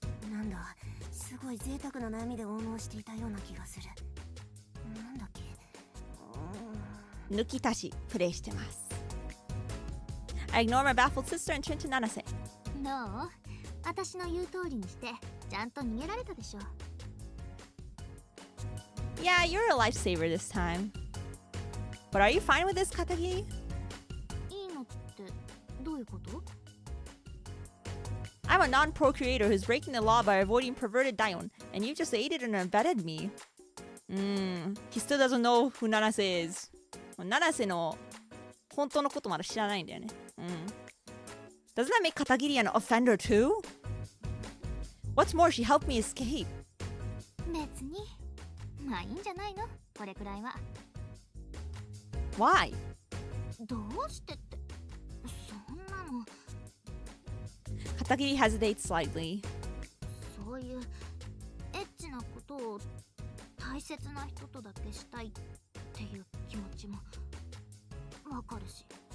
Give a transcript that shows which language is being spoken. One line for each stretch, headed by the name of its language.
Japanese: なんだ、すごい贅沢な悩みで応能していたような気がする。なんだっけ。抜き足しプレイしてます。
English: I ignore my baffled sister and turn to Nanase.
Japanese: どう？私の言う通りにしてちゃんと逃げられたでしょ。
English: Yeah, you're a lifesaver this time. But are you fine with this, Katagi?
Japanese: いいのってどういうこと？
English: I'm a non-procreator who's breaking the law by avoiding perverted dayon, and you just aided and abetted me. He still doesn't know who Nanase is.
Japanese: Nanase の本当のことまだ知らないんだよね。
English: Doesn't that make Katagiri an offender too? What's more, she helped me escape.
Japanese: 別にまあいいんじゃないの、これくらいは。
English: Why?
Japanese: どうしてって、そんなの。
English: Katagiri hesitates slightly.
Japanese: そういうエッチなことを大切な人とだけしたいっていう気持ちもわかるし。